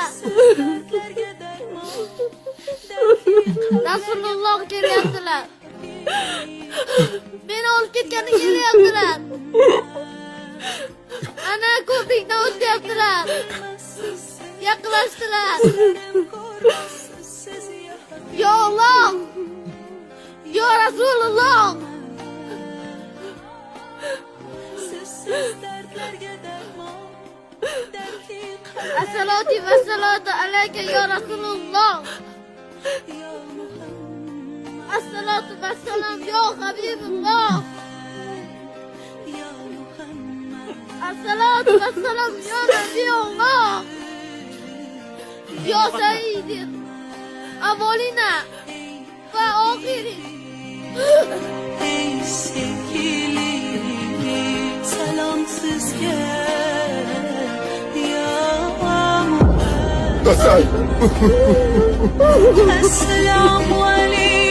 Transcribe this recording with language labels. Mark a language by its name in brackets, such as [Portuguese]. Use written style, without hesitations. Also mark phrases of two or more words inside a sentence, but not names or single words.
[Uzbek] Rasululloh kelyaptilar. Meni olib ketgani kelyaptilar. Ana ko'prikdan o'tyaptilar. Yaqinlashdilar. [Arabic] يا الله. يا رسول الله. الصلاة والصلاة عليك يا رسول الله. الصلاة والسلام يا حبيب الله. الصلاة والسلام يا نبي الله. يا سيدي الأولين والآخرين. [Turkish] Ey sevgilim, selamsız gel ya Muhammed. Esselamu aleyküm.